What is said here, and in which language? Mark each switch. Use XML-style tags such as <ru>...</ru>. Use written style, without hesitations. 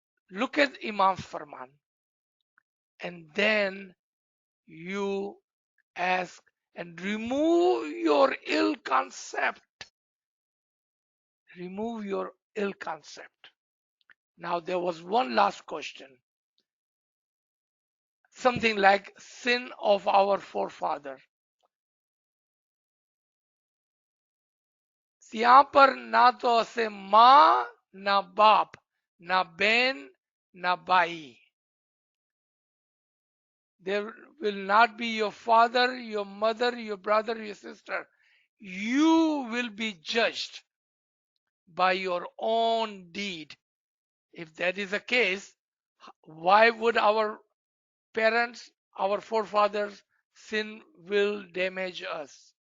<en>Look at Imam's Farman, and then you ask and remove your ill concept. Remove your ill concept. Now, there was one last question. Something like sin of our forefather.</en> <hi>यहाँ पर ना तो ऐसे माँ ना बाप ना बहन ना भाई.</hi> <en>There will not be your father, your mother, your brother, your sister. You will be judged by your own deed. If that is the case, why would our parents, our forefathers, sin will damage us?</en>